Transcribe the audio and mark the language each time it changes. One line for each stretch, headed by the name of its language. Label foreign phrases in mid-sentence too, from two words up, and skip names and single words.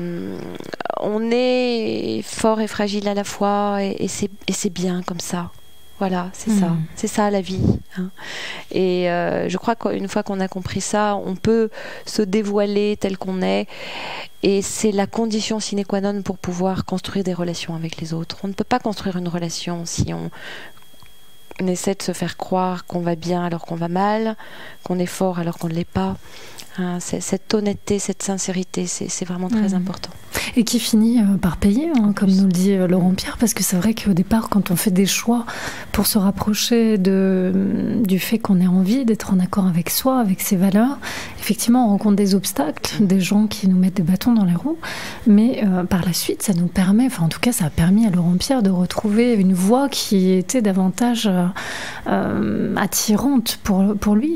French: On est fort et fragile à la fois, et c'est bien comme ça. Voilà, c'est ça. C'est ça la vie. Hein. Et je crois qu'une fois qu'on a compris ça, on peut se dévoiler tel qu'on est. Et c'est la condition
Latin: sine qua non
French: pour pouvoir construire des relations avec les autres. On ne peut pas construire une relation si on essaie de se faire croire qu'on va bien alors qu'on va mal, qu'on est fort alors qu'on ne l'est pas. Hein, cette honnêteté, cette sincérité, c'est vraiment très important. Et qui finit par payer, hein, comme nous le dit Laurent Pierre, parce que c'est vrai qu'au départ, quand on fait des choix pour se rapprocher du fait qu'on ait envie d'être en accord avec soi, avec ses valeurs, effectivement, on rencontre des obstacles, des gens qui nous mettent des bâtons dans les roues, mais par la suite, ça nous permet, enfin en tout cas, ça a permis à Laurent Pierre de retrouver une voie qui était davantage attirante pour lui.